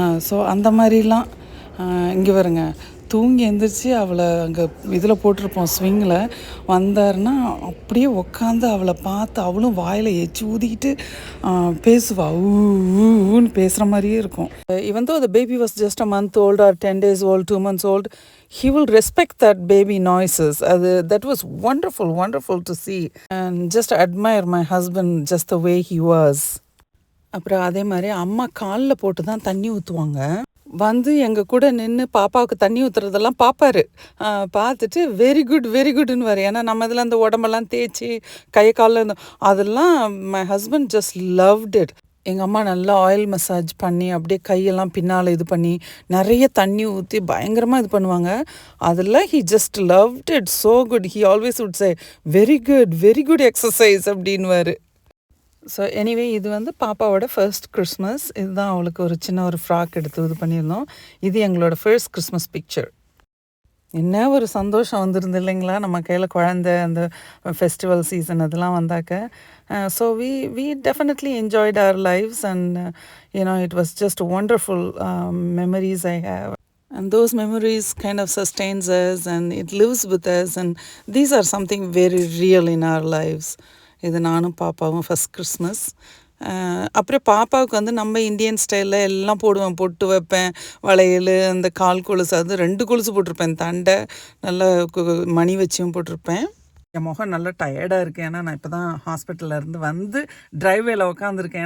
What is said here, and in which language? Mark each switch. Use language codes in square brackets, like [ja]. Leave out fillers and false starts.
[ta] So அந்த மாதிரிலாம் இங்கே வருங்க தூங்கி எழுந்திரிச்சு அவளை அங்கே இதில் போட்டிருப்போம் ஸ்விங்கில் வந்தாருன்னா அப்படியே உக்காந்து அவளை பார்த்து அவளும் வாயில் எச்சி ஊதிக்கிட்டு பேசுவா ஊன்னு பேசுகிற மாதிரியே இருக்கும். [en] even though the baby was just a month old or 10 days old, 2 months old, he will respect that baby noises. That was wonderful to see and just admire my husband just the way he was. [ta] அப்புறம் அதே மாதிரி அம்மா காலில் போட்டு தான் தண்ணி ஊற்றுவாங்க. வந்து எங்கள் கூட நின்று பாப்பாவுக்கு தண்ணி ஊற்றுறதெல்லாம் பார்ப்பாரு. பார்த்துட்டு வெரி குட்னு வர. ஏன்னா நம்ம இதில் அந்த உடம்பெல்லாம் தேய்ச்சி கை காலில் அதெல்லாம் [en] My husband just loved it. [ta] எங்கள் அம்மா நல்லா ஆயில் மசாஜ் பண்ணி அப்படியே கையெல்லாம் பின்னால் இது பண்ணி நிறைய தண்ணி ஊற்றி பயங்கரமாக இது பண்ணுவாங்க. அதில் [en] He just loved it so good. He always would say very good exercise [ta] அப்படின்வாரு. [en] so anyway [ta] இது வந்து பாப்பாவோட ஃபர்ஸ்ட் கிறிஸ்மஸ். இதுதான் அவளுக்கு ஒரு சின்ன ஒரு ஃப்ராக் எடுத்து இது பண்ணியிருந்தோம். இது எங்களோட ஃபர்ஸ்ட் கிறிஸ்மஸ் பிக்சர். என்ன ஒரு சந்தோஷம் வந்துருந்து இல்லைங்களா நம்ம கையில் குழந்தை அந்த ஃபெஸ்டிவல் சீசன் அதெல்லாம் வந்தாக்க. [en] So we definitely enjoyed our lives and it was just wonderful memories I have. And those memories kind of sustains us and it lives with us and these are something very real in our lives. [ta] இது நானும் பாப்பாவும் first Christmas. அப்புறம் பாப்பாவுக்கு வந்து நம்ம Indian ஸ்டைலில் எல்லாம் போடுவேன். பொட்டு வைப்பேன், வளையல், அந்த கால் கொலுசு, அது 2 கொலுசு போட்டிருப்பேன். தண்டை நல்லா மணி வச்சியும் போட்டிருப்பேன். என் முகம் நல்லா டயர்டாக இருக்குது. ஏன்னா நான் இப்போ தான் ஹாஸ்பிட்டல்லேருந்து வந்து ட்ரைவேல உட்காந்துருக்கேன்.